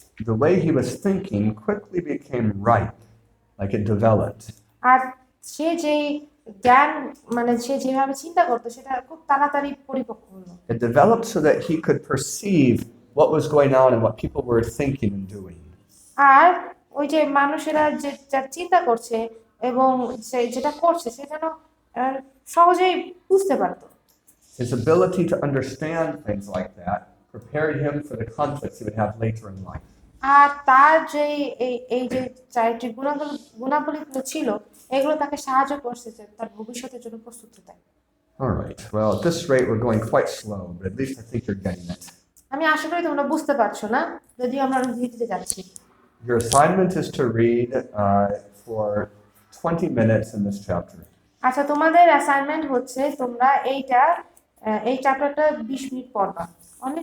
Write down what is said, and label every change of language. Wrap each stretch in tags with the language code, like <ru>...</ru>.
<en>The way he was thinking quickly became ripe, like it developed.</en> <bn>আর সে যেই জ্ঞান মানে সে যেভাবে চিন্তা করতো সেটা খুব তাড়াতাড়ি পরিপক্ক হলো।</bn> <en>It developed so that he could perceive what was going on and what people were thinking and doing.</en> <bn>আর ওই যে মানুষেরা যা চিন্তা করছে এবং সে যেটা করছে সে যেন সহজেই বুঝতে পারতো।</bn> <en>His ability to understand things like that prepared him for the conflicts he would have later in life.</en> <bn>আর তার যে এই যে চারিত্রিক গুণাবলীগুলো ছিল, এগুলো তাকে সাহায্য করছে যে তার ভবিষ্যতের জন্য প্রস্তুত হতে।</bn> <en>All right. Well, at this rate, we're going quite slow, but at least I think you're getting it.</en> <bn>আমি আশা করি তোমরা বুঝতে পারছো না, যদিও আমরা অনেক ধীরে ধীরে যাচ্ছি।</bn> <en>Your assignment is to read for 20 minutes in this chapter.</en> <bn>আচ্ছা, তোমাদের অ্যাসাইনমেন্ট হচ্ছে তোমরা এই চ্যাপ্টারটা 20 মিনিট পড়বা। অনেক</bn>